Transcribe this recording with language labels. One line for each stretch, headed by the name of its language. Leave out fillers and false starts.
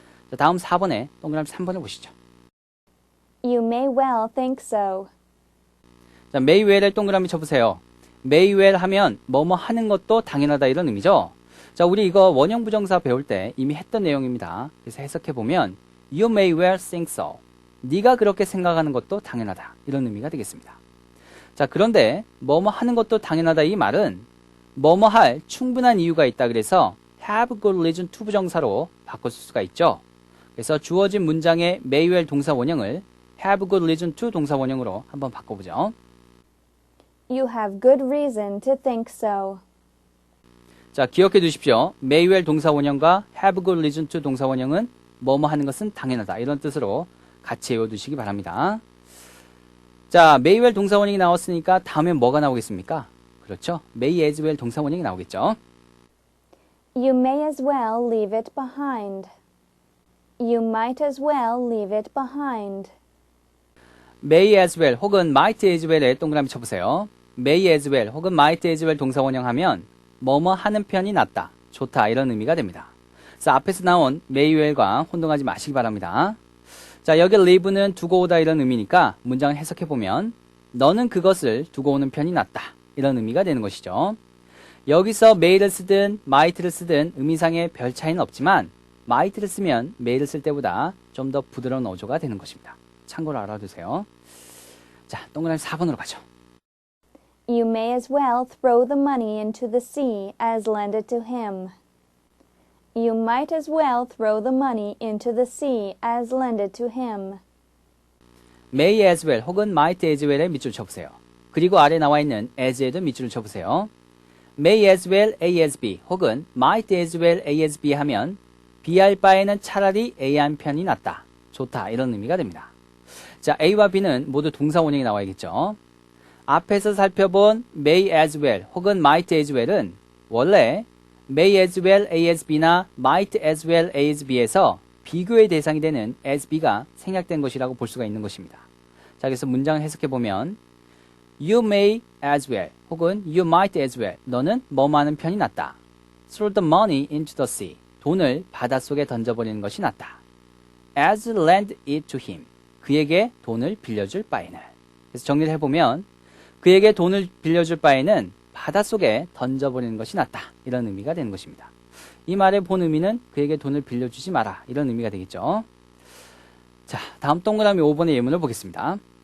Korean: 자, 다음 4번에 동그라미 3번을 보시죠.
English: You may well think so.
Korean: 자, may well을 동그라미 쳐보세요. may well 하면 뭐뭐 하는 것도 당연하다 이런 의미죠. 자, 우리 이거 원형 부정사 배울 때 이미 했던 내용입니다. 그래서 해석해보면
English: You may well think so.
Korean: 네가 그렇게 생각하는 것도 당연하다. 이런 의미가 되겠습니다. 자, 그런데 뭐뭐 하는 것도 당연하다 이 말은 뭐뭐 할 충분한 이유가 있다 그래서
English: have good reason to
Korean: 부정사로 바꿔 쓸 수가 있죠. 그래서 주어진 문장의 may well 동사 원형을
English: have good reason to
Korean: 동사 원형으로 한번 바꿔보죠.
English: You have good reason to think so.
Korean: 자, 기억해 두십시오. may well 동사 원형과
English: have good reason to
Korean: 동사 원형은 뭐뭐 하는 것은 당연하다 이런 뜻으로 같이 외워두시기 바랍니다. 자, may well 동사 원형이 나왔으니까 다음엔 뭐가 나오겠습니까? 그렇죠? may as well 동사 원형이 나오겠죠.
English: You may as well leave it behind. You might as well leave it behind.
Korean: may as well 혹은 might as well에 동그라미 쳐보세요. may as well 혹은 might as well 동사 원형하면 뭐뭐 하는 편이 낫다, 좋다 이런 의미가 됩니다. 그래서 앞에서 나온 may well과 혼동하지 마시기 바랍니다. 자, 여기 leave는 두고 오다 이런 의미니까 문장을 해석해보면 너는 그것을 두고 오는 편이 낫다 이런 의미가 되는 것이죠. 여기서 may를 쓰든 might를 쓰든 의미상의 별 차이는 없지만 might를 쓰면 may를 쓸 때보다 좀 더 부드러운 어조가 되는 것입니다. 참고로 알아두세요. 자, 동그라미 4번으로 가죠.
English: You may as well throw the money into the sea as lend it to him. You might as well throw the money into the sea as lend it to him.
Korean: may as well 혹은 might as well에 밑줄 쳐보세요. 그리고 아래 나와 있는 as에도 밑줄을 쳐보세요.
English: may as well A as B
Korean: 혹은
English: might as well A as B
Korean: 하면 B 할 바에는 차라리 A 한 편이 낫다, 좋다 이런 의미가 됩니다. 자, A와 B는 모두 동사 원형이 나와야겠죠. 앞에서 살펴본 may as well 혹은 might as well은 원래 may as well A as B나 might as well A as B에서 비교의 대상이 되는 as B가 생략된 것이라고 볼 수가 있는 것입니다. 자, 그래서 문장을 해석해보면
English: You may as well
Korean: 혹은
English: You might as well
Korean: 너는 뭐뭐 하는 편이 낫다.
English: Throw the money into the sea
Korean: 돈을 바닷속에 던져버리는 것이 낫다.
English: As lend it to him
Korean: 그에게 돈을 빌려줄 바에는. 그래서 정리를 해보면 그에게 돈을 빌려줄 바에는 바닷속에 던져버리는 것이 낫다 이런 의미가 되는 것입니다. 이 말의 본 의미는 그에게 돈을 빌려주지 마라 이런 의미가 되겠죠. 자, 다음 동그라미 5번의 예문을 보겠습니다.